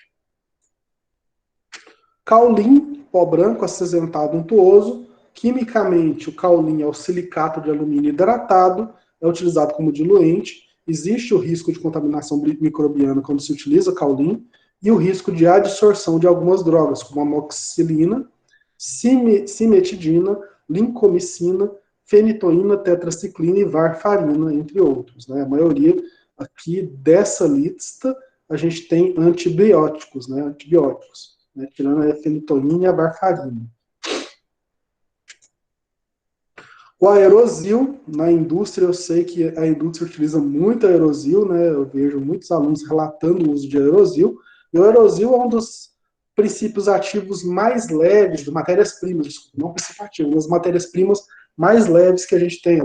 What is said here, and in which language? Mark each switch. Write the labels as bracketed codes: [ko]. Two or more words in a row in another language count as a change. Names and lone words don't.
[pt] Caulim, pó branco acinzentado untuoso. Quimicamente, o caulim é o silicato de alumínio hidratado, é utilizado como diluente. Existe o risco de contaminação microbiana quando se utiliza caulim e o risco de adsorção de algumas drogas, como amoxicilina, cimetidina, lincomicina, fenitoína, tetraciclina e varfarina, entre outros. Né? A maioria aqui dessa lista a gente tem antibióticos, né? Antibióticos. Né, tirando a fenitoína e a varfarina. O aerosil, na indústria, eu sei que a indústria utiliza muito aerosil, né, eu vejo muitos alunos relatando o uso de aerosil, e o aerosil é um dos princípios ativos mais leves, de matérias-primas, desculpa, não princípio ativo, mas matérias-primas mais leves que a gente tem.